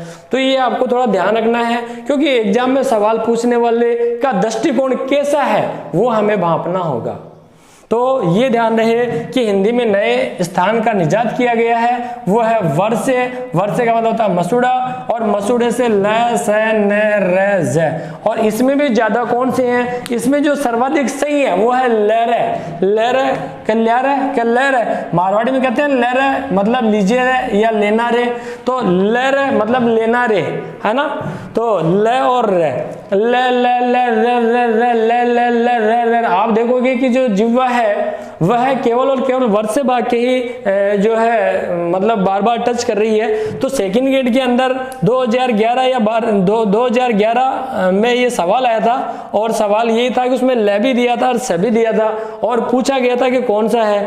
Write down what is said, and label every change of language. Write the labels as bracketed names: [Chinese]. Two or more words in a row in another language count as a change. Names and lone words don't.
[Hindi] तो ये आपको थोड़ा ध्यान रखना है, क्योंकि एग्जाम में सवाल पूछने वाले का दृष्टिकोण कैसा है वो हमें भांपना होगा। तो ये ध्यान रहे कि हिंदी में नए स्थान का निजात किया गया है, वो है वर्ष। वर्ष का मतलब होता है मसूड़ा, और मसूड़े से ल, स, न, र, ज। और इसमें भी ज्यादा कौन से हैं, इसमें जो सर्वाधिक सही है वो है लर। लर कल्यार, मारवाड़ी में कहते हैं लर मतलब लीजिए रे या लेना रे, तो लर मतलब लेना रे, है ना। तो ल और रे, ल ल ल र र ल ल ल र। आप देखोगे कि जो जिह्वा है वह केवल और केवल वर्ष भाग के ही जो है मतलब बार बार टच कर रही है। तो [English] second grade [Hindi] के अंदर 2011 या 2011 में ये सवाल आया था, और सवाल यही था कि उसमें ल भी दिया था और स भी दिया था, और पूछा गया था कि कौन सा है।